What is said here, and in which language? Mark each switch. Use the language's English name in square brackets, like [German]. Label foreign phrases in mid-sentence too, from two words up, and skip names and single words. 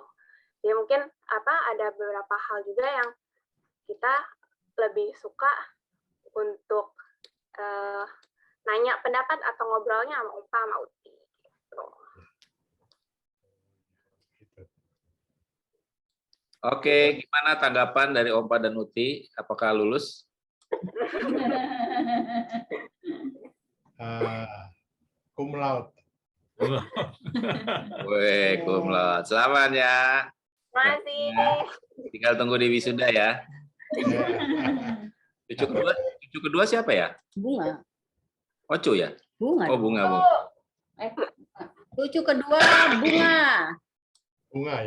[Indonesian] Ya mungkin ada beberapa hal juga yang kita lebih suka untuk nanya pendapat atau ngobrolnya sama Ompa sama Uti gitu. Oke, gimana tanggapan dari Ompa dan Uti? Apakah lulus? [Latin] Cum laude. Weh, cum laude. [Indonesian] Selamat ya. Masih. Tinggal tunggu di wisuda ya. Cucu kedua siapa ya? Bunga. Ocu ya? Bunga. Oh, Bunga. Cucu kedua Bunga. Bunga ya?